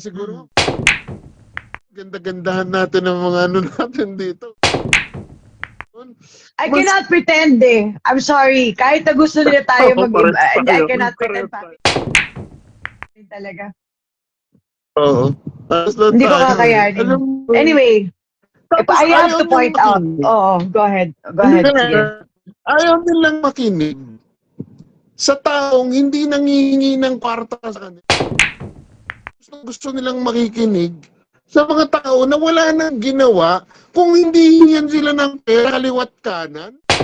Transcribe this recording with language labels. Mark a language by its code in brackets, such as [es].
[tl] Siguro, ganda-gandahan natin ang mga natin dito. [en] I cannot pretend I'm sorry. [tl] Kahit na gusto nila tayo [en] I cannot pretend, [tl] Papi. Talaga. Oo. Hindi ko kakayanin. [en] Anyway, I have to point out. Go ahead. [tl] Sige. Ayaw nilang makinig sa taong hindi nangihingi ng kwarta sa kanila. Gusto nilang makikinig sa mga tao na wala nang ginawa kung hindi hingyan sila ng pera kaliwat kanan.